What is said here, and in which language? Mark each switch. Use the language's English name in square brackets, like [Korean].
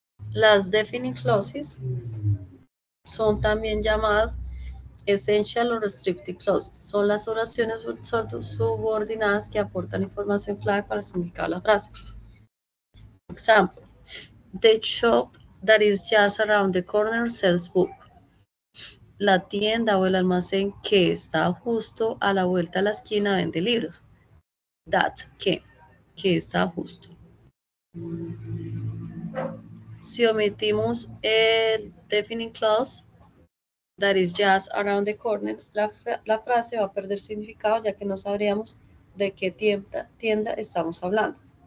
[Spanish] Las definite clauses son también llamadas essential o restricted clauses. Son las oraciones subordinadas que aportan información clave para el significado de la frase. [English] Example, the shop that is just around the corner sells books. [Spanish] La tienda o el almacén que está justo a la vuelta de la esquina vende libros. That, que está justo. Si omitimos el definite clause, [English] that is just around the corner, [Spanish] la frase va a perder significado ya que no sabríamos de qué tienda estamos hablando.